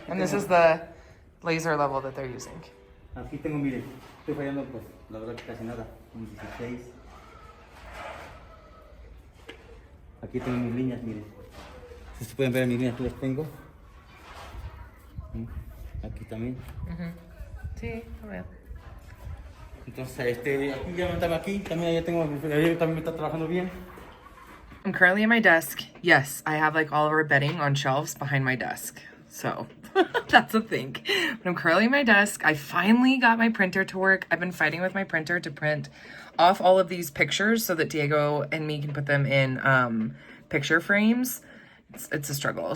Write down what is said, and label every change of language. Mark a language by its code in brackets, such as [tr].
[en] And this is the laser level that they're using. [es] Aquí tengo, miren, estoy fallando pues, la verdad que casi nada. 16. Aquí tengo mis líneas, miren. Si pueden ver mis líneas, aquí las tengo. Aquí también. Sí, a ver. Entonces, aquí ya estaba aquí, también ya tengo, ahí también me está trabajando bien. [en] I'm currently at my desk. Yes, I have like all of our bedding on shelves behind my desk. So that's a thing. But I'm currently at my desk. I finally got my printer to work. I've been fighting with my printer to print off all of these pictures so that Diego and me can put them in picture frames. It's a struggle.